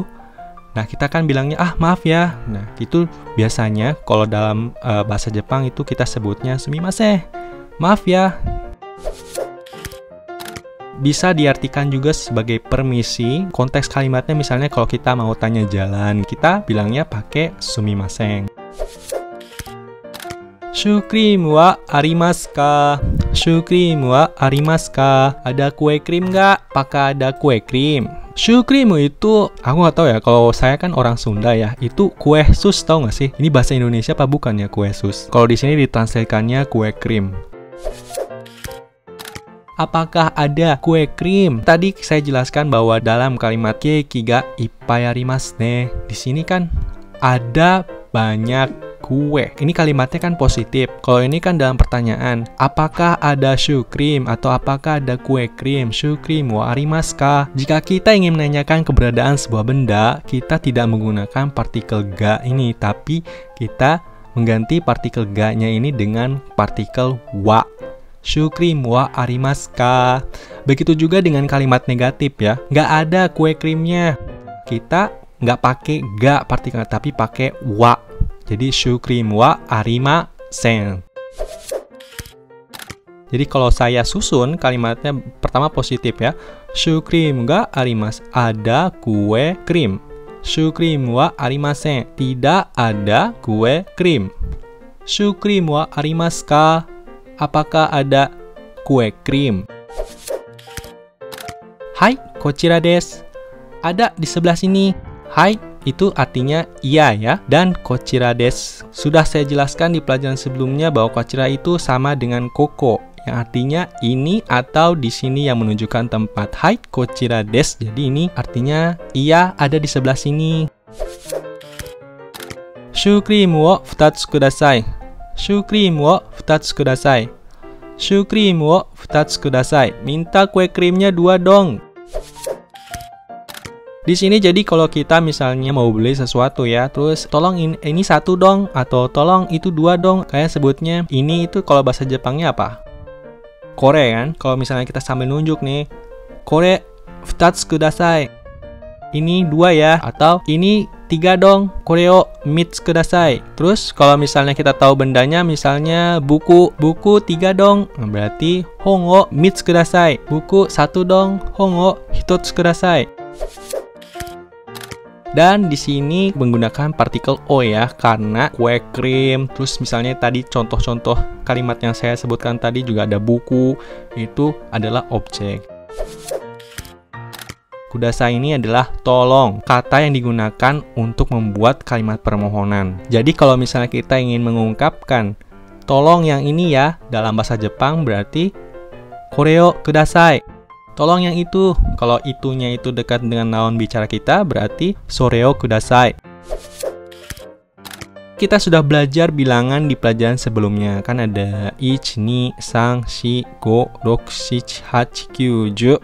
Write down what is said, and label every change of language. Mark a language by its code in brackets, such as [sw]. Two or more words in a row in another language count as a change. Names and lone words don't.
[id] Nah, kita kan bilangnya, ah maaf ya. Nah, itu biasanya kalau dalam bahasa Jepang itu kita sebutnya sumimasen. Maaf ya. Bisa diartikan juga sebagai permisi. Konteks kalimatnya misalnya kalau kita mau tanya jalan, kita bilangnya pakai sumimasen. [ja] シュークリームはありますか? シュークリームはありますか? [id] Ada kue krim nggak? Apakah ada kue krim? Shukrim itu, aku nggak tahu ya, kalau saya kan orang Sunda ya, itu kue sus, tahu nggak sih? Ini bahasa Indonesia apa bukan ya kue sus? Kalau di sini ditranslatekannya kue krim. Apakah ada kue krim? Tadi saya jelaskan bahwa dalam kalimat [ja] ケーキがいっぱいありますね. [id] Di sini kan ada banyak kue. Ini kalimatnya kan positif. Kalau ini kan dalam pertanyaan, apakah ada shukrim atau apakah ada kue krim? [ja] シュークリームはありますか? [id] Jika kita ingin menanyakan keberadaan sebuah benda, kita tidak menggunakan partikel ga ini, tapi kita mengganti partikel ga-nya ini dengan partikel wa. [ja] シュークリームはありますか? [id] Begitu juga dengan kalimat negatif ya. Nggak ada kue krimnya. Kita nggak pakai ga partikel, tapi pakai wa. [ja] Jadi シュークリームはありません. [id] Jadi kalau saya susun kalimatnya pertama positif ya. [ja] シュークリームがあります, [id] ada kue krim. [ja] シュークリームはありません, [id] tidak ada kue krim. [ja] シュークリームはありますか? [id] Apakah ada kue krim? [ja] Hai, こちらです. [id] Ada di sebelah sini. Hai itu artinya iya ya. [ja] Dan こちらです, [id] sudah saya jelaskan di pelajaran sebelumnya bahwa kochira itu sama dengan koko, yang artinya ini atau di sini yang menunjukkan tempat. [ja] はいこちらです, [id] jadi ini artinya iya ada di sebelah sini. [ja] シュークリームを 2 つください. シュークリームを 2つください. シュークリームを 2つください. [id] Minta kue krimnya 2 dong. Di sini jadi kalau kita misalnya mau beli sesuatu ya, terus tolong ini 1 dong, atau tolong itu 2 dong. Kayak sebutnya ini itu kalau bahasa Jepangnya apa? Kore kan? Kalau misalnya kita sambil nunjuk nih, [ja] kore 2つください. [id] Ini 2 ya, atau ini 3 dong, [ja] これを 3つください. [id] Terus kalau misalnya kita tahu bendanya, misalnya buku 3 dong, berarti [ja] 本を3つください. [id] Buku 1 dong, [ja] 本を1つください. [id] Dan di sini menggunakan partikel o ya, karena kue krim. Terus misalnya tadi contoh-contoh kalimat yang saya sebutkan tadi juga ada buku, itu adalah objek. Kudasai ini adalah tolong, kata yang digunakan untuk membuat kalimat permohonan. Jadi kalau misalnya kita ingin mengungkapkan tolong yang ini ya, dalam bahasa Jepang berarti [ja] これをください. [id] Tolong yang itu. Kalau itunya itu dekat dengan lawan bicara kita, berarti [ja] それをください. [id] Kita sudah belajar bilangan di pelajaran sebelumnya. Kan ada 1, 2, 3, 4, 5, 6, 7, 8, 9, 10.